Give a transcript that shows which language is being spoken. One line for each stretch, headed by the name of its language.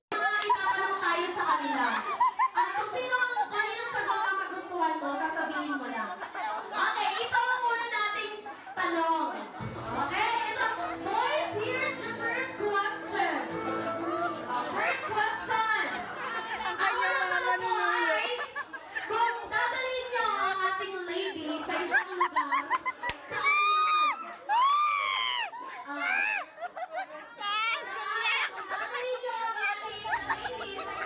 Filipino: Mga itatanong tayo sa kanila. Kung sino ang kaninong sagot ang magustuhan mo, sasabihin mo lang. Okay, ito ang muna nating tanong. Okay, ito.
English: Boys, here's the first question. First question.
Filipino: Ang tanong mo ay, kung dadalhin niyo ang ating lady sa isang lugar, saan yun? Saan? Kung dadalhin niyo ang ating lady sa isang lugar, saan yun?